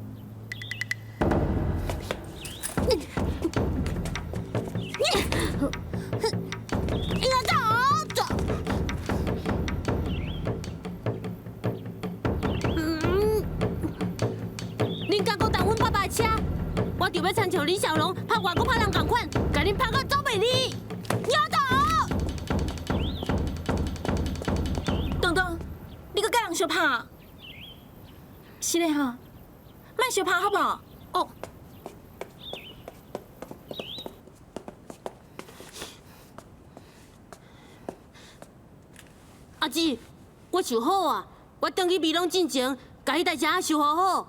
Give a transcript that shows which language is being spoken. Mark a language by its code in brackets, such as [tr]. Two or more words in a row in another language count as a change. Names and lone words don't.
[nan] 应该走。恁敢讲动阮爸爸的车？我就要亲像李小龙拍外国拍人同款，甲恁拍到走袂离。你要走？东东，你搁甲人相拍？是嘞吼，莫相拍好不好？哦。阿姊，我想好啊，我回去美容进前，甲迄台车修好好。